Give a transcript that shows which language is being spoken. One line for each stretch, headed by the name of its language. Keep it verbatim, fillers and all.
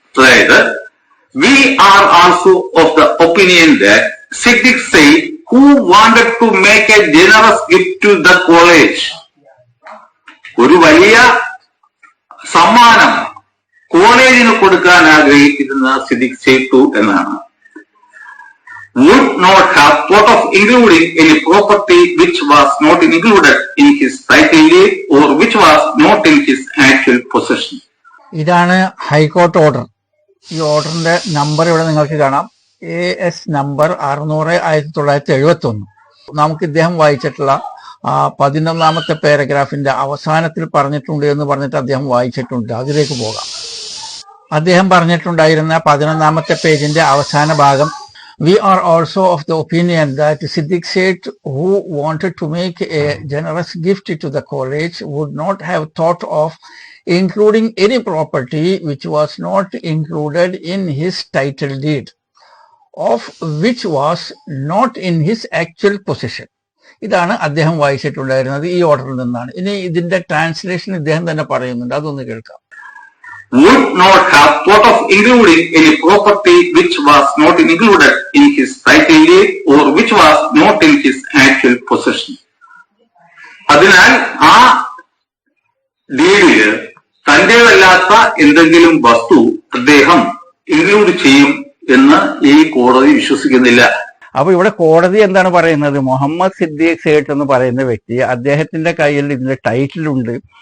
English: അതായത് we are also of the opinion that Siddique Sait who wanted to make a generous gift to the college,
Malayalam: ഒരു വലിയ സമ്മാനം കോളേജിന് കൊടുക്കാൻ ആഗ്രഹിച്ചിരുന്ന സിദ്ദിഖ് സേതു എന്നാണ്.
English: would not have thought of including any property which was not included in his title or which was not in his actual possession.
Malayalam: ഇതാണ് high court order. ഈ ഓർഡറിന്റെ number ഇവിടെ നിങ്ങൾക്ക് കാണാം, എ എസ് നമ്പർ അറുന്നൂറ് ആയിരത്തി തൊള്ളായിരത്തി എഴുപത്തി ഒന്ന്. നമുക്ക് ഇദ്ദേഹം വായിച്ചിട്ടുള്ള ആ പതിനൊന്നാമത്തെ പാരഗ്രാഫിന്റെ അവസാനത്തിൽ പറഞ്ഞിട്ടുണ്ട് എന്ന് പറഞ്ഞിട്ട് അദ്ദേഹം വായിച്ചിട്ടുണ്ട്. അതിലേക്ക് പോകാം. അദ്ദേഹം പറഞ്ഞിട്ടുണ്ടായിരുന്ന പതിനൊന്നാമത്തെ പേജിന്റെ അവസാന ഭാഗം,
English: We are also of the opinion that Siddique Sait who wanted to make a generous gift to the college would not have thought of including any property which was not included in his title deed of which was not in his actual possession.
Malayalam: ഇതാണ് അദ്ദേഹം വായിച്ചിട്ടുണ്ടായിരുന്നത് ഈ ഓർഡറിൽ നിന്നാണ്. ഇനി ഇതിന്റെ translation ഇദ്ദേഹം തന്നെ പറയുന്നുണ്ട്, അതൊന്ന് കേൾക്കാം.
English: would not have thought of including any property which was not included in his title deed or which was not in his actual possession.
Malayalam: അതിനാൽ ആ ഡീഡിൽ തന്റേതല്ലാത്ത എന്തെങ്കിലും വസ്തു അദ്ദേഹം ഇൻക്ലൂഡ് ചെയ്യും എന്ന് ഈ കോടതി വിശ്വസിക്കുന്നില്ല. അപ്പൊ ഇവിടെ കോടതി എന്താണ് പറയുന്നത്? മുഹമ്മദ് സിദ്ദീഖ് സേഠ് എന്ന് പറയുന്ന വ്യക്തി, അദ്ദേഹത്തിന്റെ കയ്യിൽ ഇതിന്റെ ടൈറ്റിലുണ്ട്.